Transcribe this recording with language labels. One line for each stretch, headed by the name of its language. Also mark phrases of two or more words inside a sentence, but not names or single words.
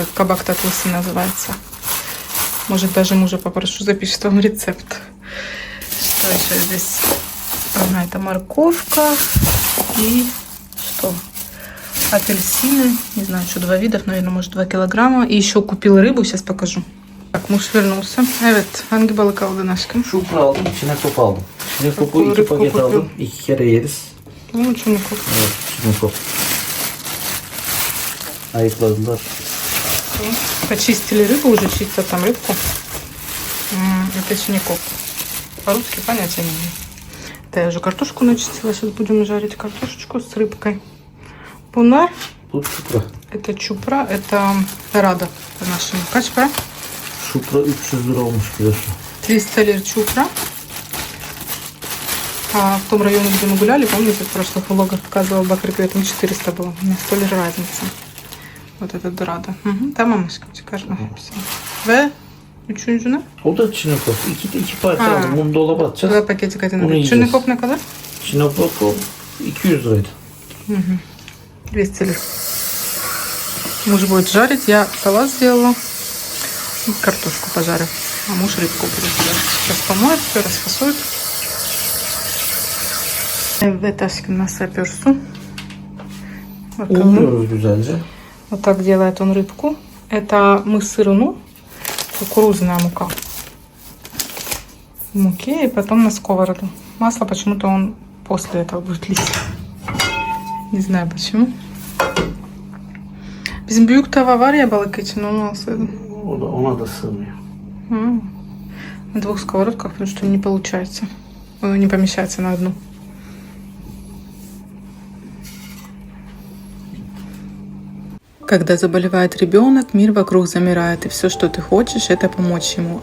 Russian: Кабак татуси называется. Может, даже мужа попрошу, запишет вам рецепт. Что еще здесь? Ага, это морковка и что? Апельсины. Не знаю, что 2 вида, наверное, может 2 килограмма. И еще купил рыбу, сейчас покажу. Так, муж вернулся.
Turkish: Evet, hangi balık aldın aşkım? Şupra aldım, içine top aldım. Çinekop'u
Russian: Какую 2 рыбку
Turkish: paket
Russian: купил?
Turkish: aldım. 2 kere yeriz.
Russian: Ну, чунокоп. Evet, Çinekop. Ayıkladılar. Почистили рыбу, уже чистят там рыбку. Это чиникоп. По-русски понятия не имею. Да, я уже картошку начистила. Сейчас будем жарить картошечку с рыбкой.
Turkish: Bunlar, Bu şupra.
Russian: это чупра, это рада по-нашему.
Turkish: Kaç para? Şupra 300 lira olmuş kilosu.
Russian: 300 лир чупра. А в том районе, где мы гуляли, помните, в прошлых влогах показывала Бакрипе, там 400 было. У меня 100 лир разница. Вот это дорада.
Turkish: Tamam aşkım çıkarma hepsini. Ve üçüncü ne? O da Çinekop. İki parça Ha. aldım. Bunu dolaba atacağız.
Russian: Два пакетика один.
Turkish: Onu yiyeceğiz. Чунникоп ne kadar? Çinekop 200 liraydı.
Russian: 200 лир. Муж будет жарить, я салат сделала. И картошку пожарю. А муж рыбку будет жарить. Сейчас помоет, все расфасует.
Turkish: Evet aşkım nasıl yapıyorsun? Bakalım. Unluyoruz güzelce.
Russian: Вот так делает он рыбку. Это мы сырну, кукурузная мука. В муке и потом на сковороду. Масло почему-то он после этого будет лить. Не знаю почему.
Turkish: Bizim büyük tava var ya balık için onu alsaydım. O da ona da sığmıyor.
Russian: На двух сковородках, потому что не получается. Не помещается на одну. Когда заболевает ребенок, мир вокруг замирает, и все, что ты хочешь, это помочь ему.